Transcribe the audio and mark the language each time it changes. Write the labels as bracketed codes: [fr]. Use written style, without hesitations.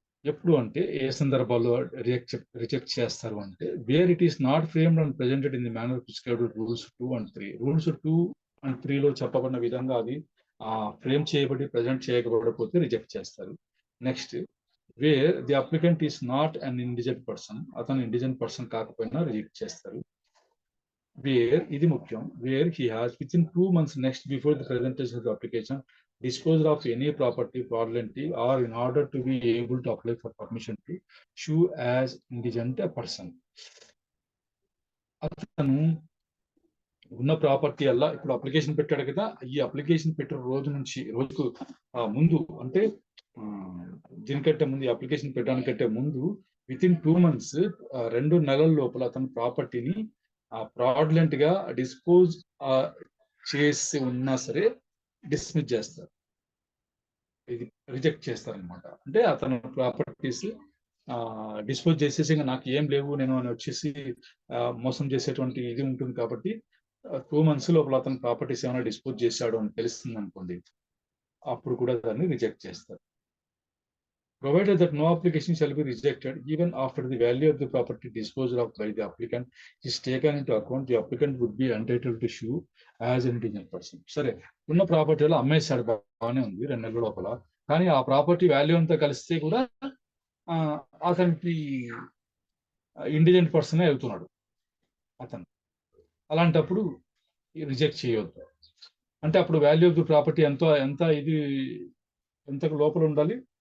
[te] ఎప్పుడు అంటే ఏ సందర్భాల్లో రిజెక్ట్ చేస్తారు అంటే [en] Where it is not framed and presented in the manner prescribed rules 2 and 3. [te] Rules 2 and 3లో చెప్పబడిన విధంగా అది ఫ్రేమ్ చేయబడి ప్రజెంట్ చేయకపోతే రిజెక్ట్ చేస్తారు. Next, [en] where the applicant is not an indigent person, [te] అతను ఇండిజెంట్ పర్సన్ కాకపోయినా రిజెక్ట్ చేస్తారు. [en] where, [te] ఇది ముఖ్యం, [en] Where he has within 2 months next before the presentation of the application disposal of any property fraudulently or in order to be able to apply for permission to sue as indigent person. [te] అతను ఉన్న property అలా ఇప్పుడు application పెట్టాడు కదా, ఈ application పెట్టిన రోజు నుంచి రోజుకు ముందు అంటే దీనికంటే ముందు అప్లికేషన్ పెట్టడానికంటే ముందు విత్ ఇన్ 2 months 2 నెలల లోపల అతని ప్రాపర్టీని ఫ్రాడ్లెంట్ గా డిస్పోజ్ చేసి ఉన్నా సరే డిస్మిస్ చేస్తారు, ఇది రిజెక్ట్ చేస్తారు అనమాట. అంటే అతను ప్రాపర్టీస్ డిస్పోజ్ చేసేసి ఇంకా నాకు ఏం లేవు నేను అని వచ్చేసి మోసం చేసేటువంటి ఇది ఉంటుంది కాబట్టి 2 months లోపల అతను ప్రాపర్టీస్ ఏమైనా డిస్పోజ్ చేశాడు అని తెలుస్తుంది అనుకోండి, అప్పుడు కూడా దాన్ని రిజెక్ట్ చేస్తారు. [en] Provided that no application shall be rejected even after the value of the property disposed of by the applicant is taken into account, the applicant would be entitled to sue as an indigent person. [te] సరే, ఉన్న ప్రాపర్టీలో అమ్మేశాడు, బాగానే ఉంది 2 నెలల లోపల, కానీ ఆ property value అంతా కలిస్తే కూడా అతనికి ఇండిజెంట్ పర్సన్ వెళ్తున్నాడు అతను. అలాంటప్పుడు రిజెక్ట్ చేయొద్దు. అంటే అప్పుడు వాల్యూ ఆఫ్ ది ప్రాపర్టీ ఎంత ఇది ఎంతకు లోపల ఉండాలి,